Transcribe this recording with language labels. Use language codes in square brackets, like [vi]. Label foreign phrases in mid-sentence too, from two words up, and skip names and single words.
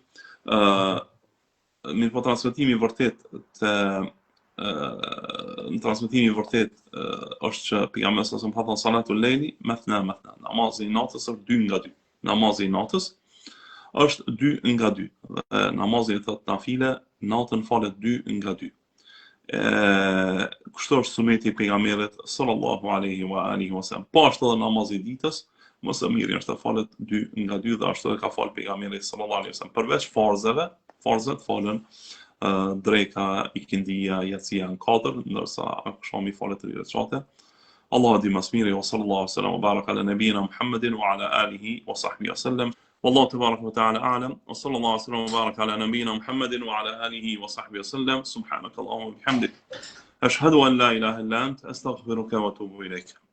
[sq] Mirë po, transmetimi I vërtet është që pejgamberi sa më thon [ar] صلاة الليل مثنى مثنى. [sq] Namazi I natës është 2 nga 2. Namazi I natës është 2 nga 2. Namazi I thot nafile natën falet 2 nga 2. Kështu është suneti I pejgamberit [ar] صلى الله عليه وعلى آله وسلم. [sq] Po ashtu edhe namazi I ditës, më së miri është të falet 2 nga 2 dhe ashtu e ka fal pejgamberi [ar] صلى الله عليه وسلم. [sq] Përveç farzet falen dreka, ikindia, yatsia në 4, ndërsa akşami falet 3 rekate. [ar] Allahu [sq] di mas miri [ar] وصلى الله عليه وسلم وبارك على نبينا محمد وعلى آله وصحبه وسلم. والله تبارك وتعالى أعلم وصلى الله وسلم وبارك على نبينا محمد وعلى آله وصحبه وسلم. سبحانك اللهم وبحمدك أشهد أن لا إله إلا أنت أستغفرك وأتوب إليك.